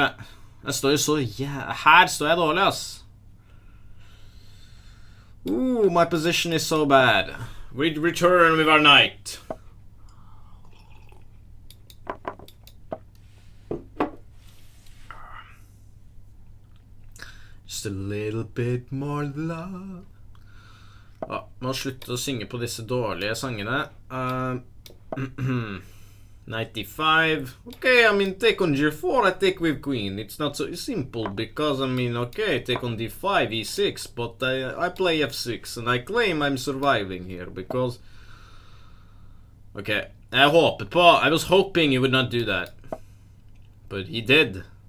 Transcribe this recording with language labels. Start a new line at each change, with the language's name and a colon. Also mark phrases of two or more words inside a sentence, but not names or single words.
Norwegian: Jeg står jo så her står jeg dårlig, ass.
English: Ooh, my position is so bad. We return with our knight. Just a little bit more love.
Norwegian: Ja, må slutte å synge på disse dårlige sangene. 95.
English: Okay, I mean, take on g4, I take with queen. It's not so simple because, I mean, okay, take on d5, e6, but I play f6, and I claim I'm surviving here because... Okay, I was hoping he would not do that. But he did.